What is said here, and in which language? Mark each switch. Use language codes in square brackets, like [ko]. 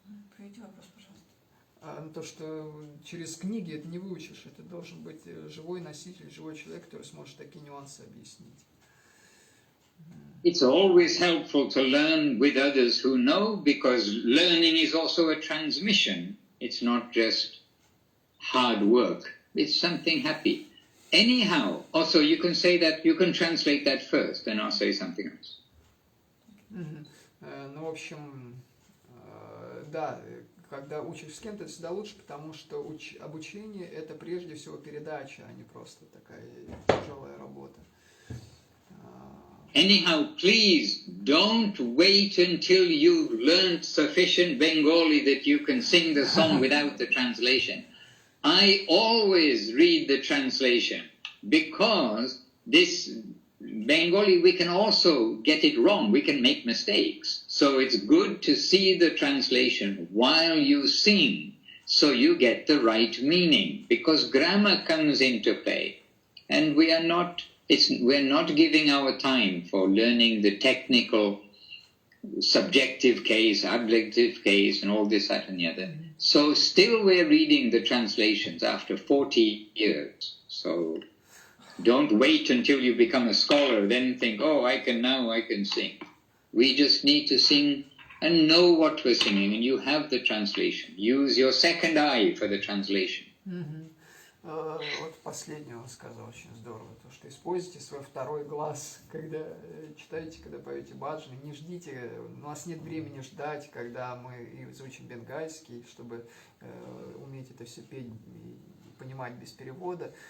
[ru] Повторите вопрос, пожалуйста. То, что через книги это не выучишь, это должен быть живой носитель, живой человек, который сможет такие нюансы объяснить. [en] It's always helpful to learn with others who know, because learning is also a transmission. It's not just hard work. It's something happy. Anyhow, also you can say that, you can translate that first, and I'll say something else. [ru] Ну, в общем, да, когда учишь с кем-то, это всегда лучше, потому что обучение – это прежде всего передача, а не просто такая тяжелая работа. [en] Anyhow, please don't wait until you've learned sufficient Bengali that you can sing the song without the translation. I always read the translation, because this Bengali, we can also get it wrong, we can make mistakes. So it's good to see the translation while you sing, so you get the right meaning, because grammar comes into play. And we're not giving our time for learning the technical, subjective case, objective case, and all this, that, and the other. So still we're reading the translations after 40 years. So don't wait until you become a scholar, then think, oh, I can sing. We just need to sing and know what we're singing, and you have the translation. Use your second eye for the translation. [ru] Вот последнее он сказал, очень здорово, то, что используйте свой второй глаз, когда читаете, когда поете баджаны, не ждите, у нас нет времени ждать, когда мы изучим бенгальский, чтобы уметь это все петь и понимать без перевода.